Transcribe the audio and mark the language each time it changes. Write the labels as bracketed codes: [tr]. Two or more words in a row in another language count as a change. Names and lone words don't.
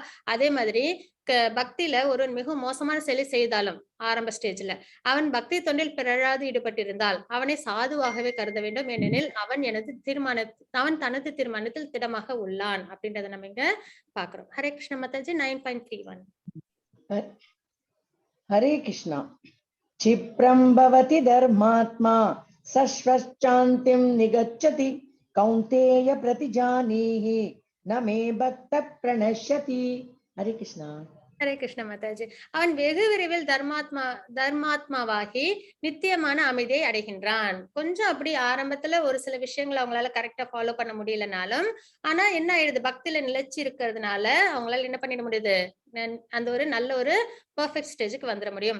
[ta] அதே மாதிரி பக்தியில ஒரு மிகவும் மோசமான செயலை செய்தாலும் ஆரம்ப ஸ்டேஜ்ல அவன் பக்தி தொண்டில் பிறழாது ஈடுபட்டிருந்தால் அவனை சாதுவாகவே கருத வேண்டும், ஏனெனில் அவன் தனது தீர்மானத்தில் திடமாக உள்ளான் அப்படின்றத நம்ம இங்க பாக்குறோம். ஹரே கிருஷ்ண மாதாஜி. 9.31. [hi] हरे कृष्णा। [sa] क्षिप्रं भवति धर्मात्मा सश्वश्चान्तिं निगच्छति कौन्तेय प्रतिजानीहि न मे भक्त प्रणश्यति। [hi] हरे कृष्णा। [ta] ஹரே கிருஷ்ண மாதாஜி. அவன் வெகு விரைவில் தர்மாத்மாவாகி நித்தியமான அமைதியை அடைகின்றான். கொஞ்சம் அப்படி ஆரம்பத்துல ஒரு சில விஷயங்களை அவங்களால [en] correcta follow [ta] பண்ண முடியலனாலும், ஆனா என்ன ஆயிடுது, பக்தியில நிலைச்சு இருக்கிறதுனால அவங்களால என்ன பண்ணிட முடியுது, அந்த ஒரு நல்ல ஒரு [en] perfect stageukku [ta] வந்துட முடியும்.